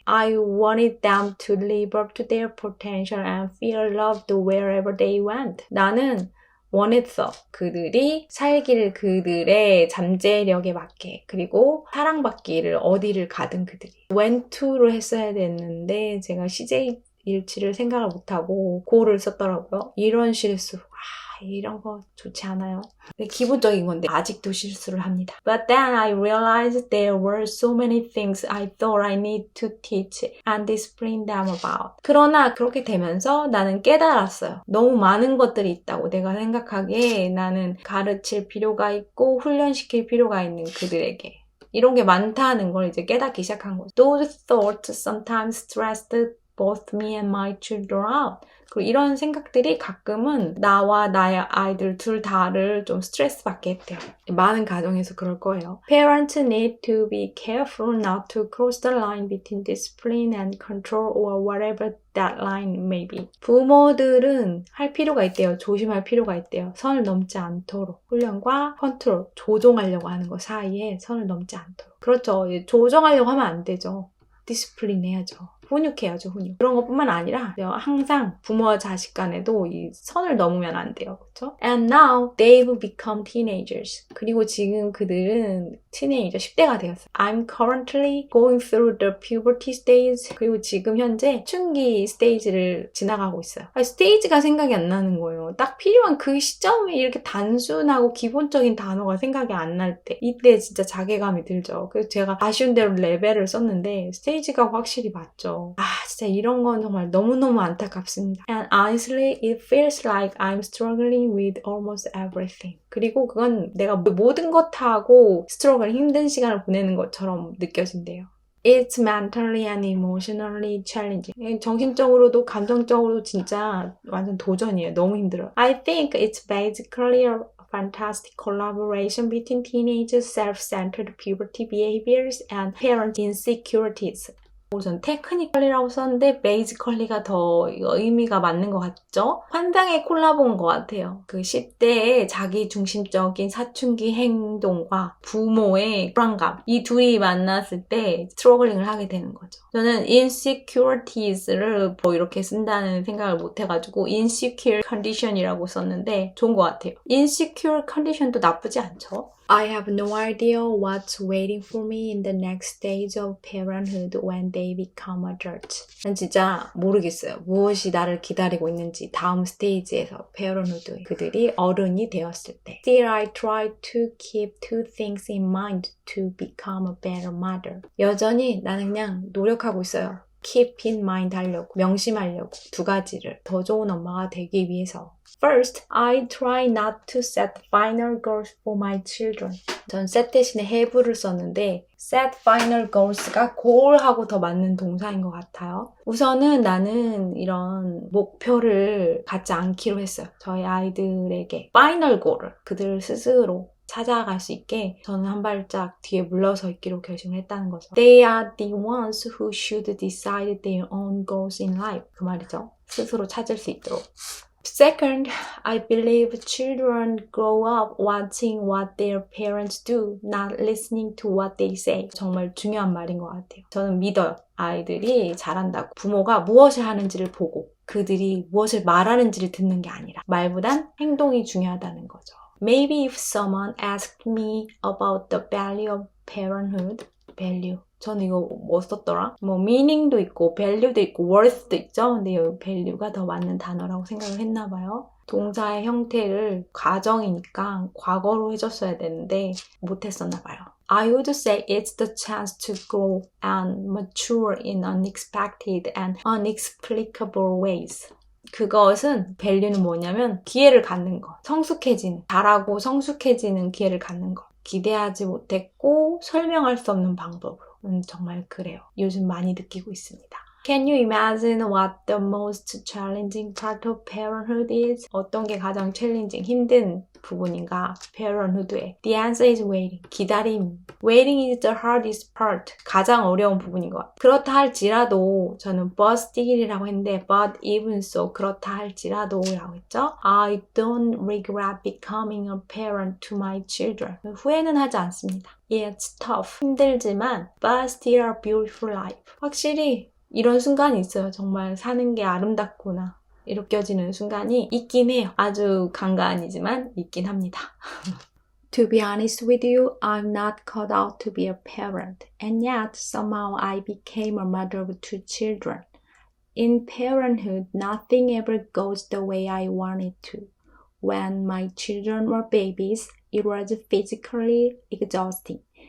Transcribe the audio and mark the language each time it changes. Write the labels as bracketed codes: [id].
[en] I wanted them to live up to their potential and feel loved wherever they went. [ko] 나는 원했어. 그들이 살기를 그들의 잠재력에 맞게 그리고 사랑받기를 어디를 가든 그들이 [en] went to [ko] 로 했어야 됐는데 제가 CJ 일치를 생각을 못하고 go를 썼더라고요. 이런 실수. 이런 거 좋지 않아요. 기본적인 건데 아직도 실수를 합니다. [en] But then I realized there were so many things I thought I need to teach and discipline them about. [ko] 그러나 그렇게 되면서 나는 깨달았어요. 너무 많은 것들이 있다고 내가 생각하기에 나는 가르칠 필요가 있고 훈련시킬 필요가 있는 그들에게. 이런 게 많다는 걸 이제 깨닫기 시작한 거죠. [en] Those thoughts sometimes stressed both me and my children out. [ko] 그리고 이런 생각들이 가끔은 나와 나의 아이들 둘 다를 좀 스트레스 받게 했대요. 많은 가정에서 그럴 거예요. [en] Parents need to be careful not to cross the line between discipline and control or whatever that line may be. [ko] 부모들은 할 필요가 있대요. 조심할 필요가 있대요. 선을 넘지 않도록. 훈련과 컨트롤, 조종하려고 하는 거 사이에 선을 넘지 않도록. 그렇죠. 조정하려고 하면 안 되죠. 디스플린 해야죠. 훈육해야죠, 훈육. 그런 것뿐만 아니라 항상 부모와 자식 간에도 이 선을 넘으면 안 돼요. 그렇죠? [en] And now they've become teenagers. [ko] 그리고 지금 그들은 티네이저 10대가 되었어요. [en] I'm currently going through the puberty stage. [ko] 그리고 지금 현재 춘기 스테이지를 지나가고 있어요. 스테이지가 생각이 안 나는 거예요. 딱 필요한 그 시점에 이렇게 단순하고 기본적인 단어가 생각이 안 날 때 이때 진짜 자괴감이 들죠. 그래서 제가 아쉬운 대로 레벨을 썼는데 스테이지가 확실히 맞죠. 진짜 이런 건 정말 너무너무 안타깝습니다. [en] And honestly, it feels like I'm struggling with almost everything. [ko] 그리고 그건 내가 모든 것하고 스트러글 힘든 시간을 보내는 것처럼 느껴진대요. [en] It's mentally and emotionally challenging. [ko] 정신적으로도 감정적으로도 진짜 완전 도전이에요. 너무 힘들어요. [en] I think it's basically a fantastic collaboration between teenagers' self-centered puberty behaviors and parent insecurities. [ko] 우선 테크니컬리라고 썼는데 베이지컬리가 더 의미가 맞는 것 같죠? 환상의 콜라보인 것 같아요. 그 10대의 자기 중심적인 사춘기 행동과 부모의 불안감, 이 둘이 만났을 때 스트러글링을 하게 되는 거죠. 저는 insecurities를 뭐 이렇게 쓴다는 생각을 못 해가지고 [en] insecure condition [ko] 이라고 썼는데 좋은 것 같아요. insecure condition도 나쁘지 않죠? [en] I have no idea what's waiting for me in the next stage of parenthood when they become adults. [ko] 난 진짜 모르겠어요. 무엇이 나를 기다리고 있는지 다음 스테이지에서 parenthood 그들이 어른이 되었을 때. [en] Still, I try to keep two things in mind to become a better mother. [ko] 여전히 나는 그냥 노력하고 있어요. [en] keep in mind [ko] 하려고, 명심하려고 두 가지를 더 좋은 엄마가 되기 위해서. [en] First, I try not to set final goals for my children. [ko] 전 set 대신에 have를 썼는데 [en] set final goals [ko] 가 goal하고 더 맞는 동사인 것 같아요. 우선은 나는 이런 목표를 갖지 않기로 했어요. 저희 아이들에게 final goal을 그들 스스로 찾아갈 수 있게 저는 한 발짝 뒤에 물러서 있기로 결심을 했다는 거죠. [en] They are the ones who should decide their own goals in life. [ko] 그 말이죠. 스스로 찾을 수 있도록. [en] Second, I believe children grow up watching what their parents do, not listening to what they say. [ko] 정말 중요한 말인 것 같아요. 저는 믿어요. 아이들이 잘한다고. 부모가 무엇을 하는지를 보고 그들이 무엇을 말하는지를 듣는 게 아니라 말보단 행동이 중요하다는 거죠. [en] Maybe if someone asked me about the value of parenthood, value. [ko] 저는 이거 뭐 썼더라? 뭐 meaning도 있고 value도 있고 worth도 있죠? 근데 여기 value가 더 맞는 단어라고 생각을 했나 봐요. 동사의 형태를 과정이니까 과거로 해줬어야 되는데 못했었나 봐요. [en] I would say it's the chance to grow and mature in unexpected and inexplicable ways. [ko] 그것은 value는 뭐냐면 기회를 갖는 거, 성숙해지는, 잘하고 성숙해지는 기회를 갖는 거. 기대하지 못했고 설명할 수 없는 방법으로. 정말 그래요. 요즘 많이 느끼고 있습니다. [en] Can you imagine what the most challenging part of parenthood is? [ko] 어떤 게 가장 챌린징, 힘든 부분인가? [en] parenthood에. The answer is waiting. [ko] 기다림. [en] Waiting is the hardest part. [ko] 가장 어려운 부분인 것 같아요. 그렇다 할지라도 저는 [en] but still [ko] 이라고 했는데 [en] but even so [ko] 그렇다 할지라도 라고 했죠. [en] I don't regret becoming a parent to my children. [ko] 후회는 하지 않습니다. [en] It's tough. [ko] 힘들지만 [en] but still a beautiful life. [ko] 확실히 이런 순간이 있어요. 정말 사는 게 아름답구나 느껴지는 순간이 있긴 해요. 아주 간간이지만 있긴 합니다. [en] To be honest with you, I'm not cut out to be a parent. And yet, somehow I became a mother of two children. In parenthood, nothing ever goes the way I want it to. When my children were babies, it was physically exhausting.